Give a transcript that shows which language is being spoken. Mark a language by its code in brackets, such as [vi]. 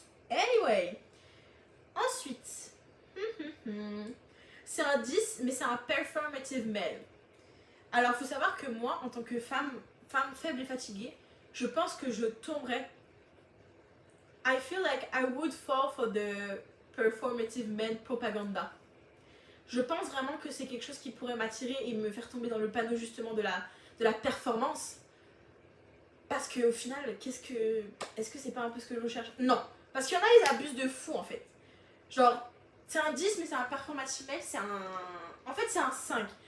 [en] Anyway. [fr] Ensuite. C'est un 10, mais c'est un performative male. Alors, faut savoir que moi, en tant que femme faible et fatiguée, je pense que je tomberais... [en] I feel like I would fall for the performative man propaganda. [fr] Je pense vraiment que c'est quelque chose qui pourrait m'attirer et me faire tomber dans le panneau justement de la performance. Parce qu'au final, est-ce que c'est pas un peu ce que je recherche? Non. Parce qu'il y en a, ils abusent de fou en fait. Genre, c'est un 10 mais c'est un performative male, c'est un... En fait, c'est un 5.